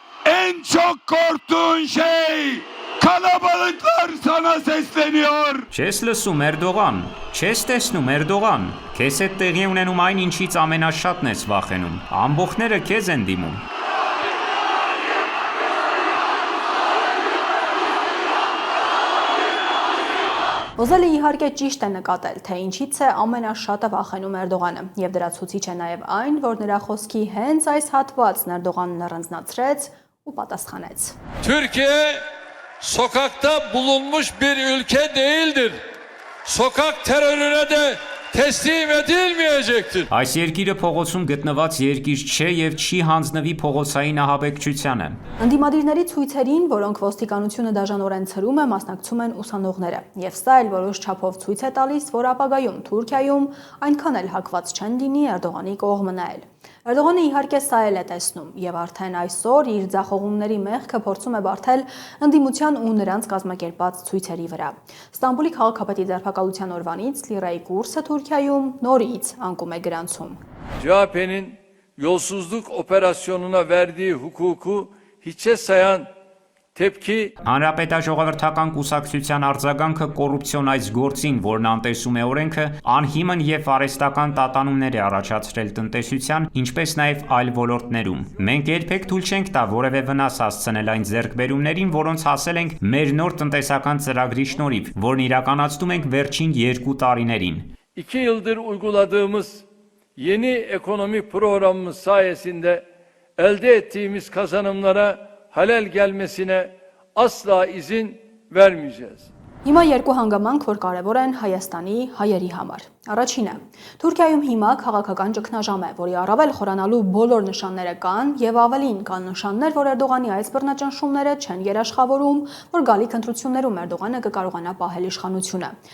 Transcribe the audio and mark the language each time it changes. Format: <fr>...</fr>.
<tr>En çok korktuğun şey kalabalıklar sana sesleniyor.</tr> <hy>Չես լսում Էրդողան, չես տեսնում Էրդողան, քեզ հետ տեղի ունենում այն ինչից ամենաշատն ես վախենում, ամբողջները քեզ են դիմում։ Օզելը իհարկե ճիշտ է նկատել, թե ինչից է ամենաշատը վախենում Էրդողանը, եւ դրա ցուցիչ է նաեւ այն, որ նրա խոսքի հենց այս հատվածն Էրդողանն առանձնացրեց ու պատասխանեց։</hy> <tr>Türkiye sokakta bulunmuş bir ülke değildir. Sokak terörüne de teslim edilmeyecektir.</tr> <hy>Այս երկիրը փողոցում գտնված երկիր չէ եւ չի հանձնվի փողոցային ահաբեկչությանը։ Ընդդիմադիրների ցույցերին, որոնք ոստիկանությունը դաժանորեն ցրում է, մասնակցում են ուսանողները, եւ սա էլ որոշ չափով ցույց է տալիս, որ ապագայում Թուրքիայում այնքան էլ հակված չեն լինի Էրդողանի կողմը նայել։ Էրդողանը իհարկե սա էլ է տեսնում եւ արդեն այսօր իր ձախողումների մեղքը փորձում է բարթել ընդդիմության ու նրանց կազմակերպած ցույցերի վրա։ Ստամբուլի քաղաքապետի ձերբակալության օրվանից լիրայի կուրսը Թուրքիայում նորից անկում է գրանցում։</hy> <tr>CHP'nin yolsuzluk operasyonuna verdiği hukuku hiçe sayan tepki</tr> <hy>Հանրապետաժողովրդական կուսակցության արձագանքը կոռուպցիոն այս գործին, որն անտեսում է օրենքը, անհիմն եւ արհեստական տատանումներ է առաջացրել տնտեսության, ինչպես նաեւ այլ ոլորտներում։ Մենք երբեք թույլ չենք տա որևէ վնաս հասցնել այն ձեռքբերումներին, որոնց հասել ենք մեր նոր տնտեսական ծրագրի շնորհիվ, որն իրականացնում ենք վերջին 2 տարիներին։</hy> <tr>2 yıldır uyguladığımız yeni ekonomi programımız sayesinde elde ettiğimiz kazanımlara halel gelmesine asla izin vermeyeceğiz.</tr> <hy>Հիմա երկու հանգամանք, որ կարևոր են Հայաստանի հայերի համար։ Առաջինը, Թուրքիայում հիմա քաղաքական ճգնաժամ է, որի առավել խորանալու բոլոր նշանները կան եւ ավելին կան նշաններ, որ Էրդողանի այս բռնաճնշումները չեն երաշխավորում, որ գալիք ընտրություններում Էրդողանը կկարողանա պահել իշխանությունը։</hy>